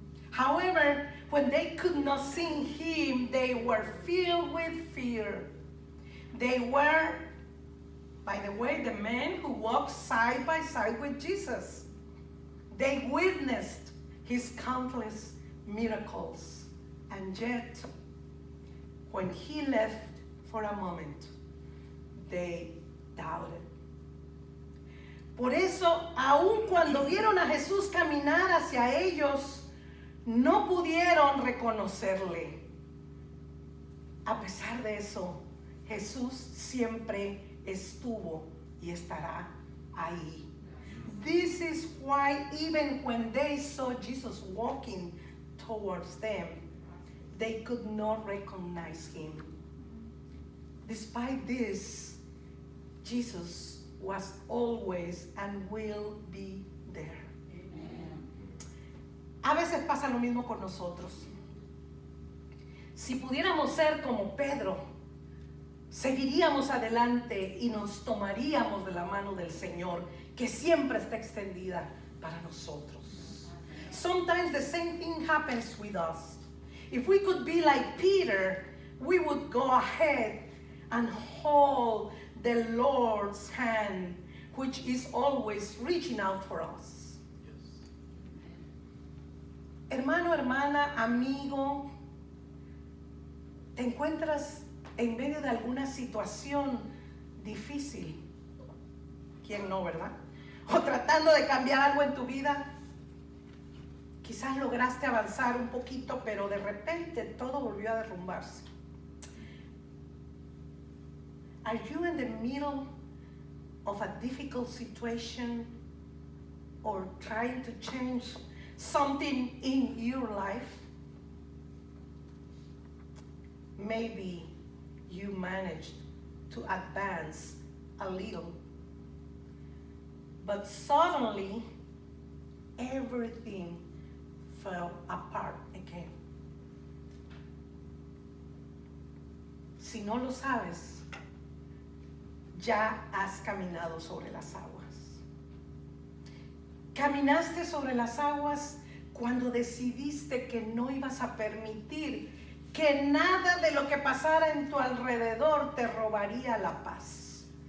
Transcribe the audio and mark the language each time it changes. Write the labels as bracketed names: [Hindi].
[English] However, when they could not see Him, they were filled with fear. They were, by the way, the men who walked side by side with Jesus. They witnessed His countless miracles. And yet, when He left for a moment, they doubted. [Spanish] Por eso, aun cuando vieron a Jesús caminar hacia ellos, no pudieron reconocerle. A pesar de eso, Jesús siempre estuvo y estará ahí. [English] This is why even when they saw Jesus walking towards them, they could not recognize Him. Despite this, Jesus was always and will be there. Amen. [Spanish] A veces pasa lo mismo con nosotros. Si pudiéramos ser como Pedro, seguiríamos adelante y nos tomaríamos de la mano del Señor, que siempre está extendida para nosotros. [English] Sometimes the same thing happens with us. If we could be like Peter, we would go ahead and hold the Lord's hand, which is always reaching out for us. Yes. [Spanish] Hermano, hermana, amigo, ¿te encuentras en medio de alguna situación difícil? ¿Quién no, verdad? O tratando de cambiar algo en tu vida. Quizás lograste avanzar un poquito, pero de repente todo volvió a derrumbarse. [English] Are you in the middle of a difficult situation or trying to change something in your life? Maybe you managed to advance a little, but suddenly everything fell apart again. [Spanish] Si no lo sabes, ya has caminado sobre las aguas. Caminaste sobre las aguas cuando decidiste que no ibas a permitir que nada de lo que pasara en tu alrededor te robaría la paz.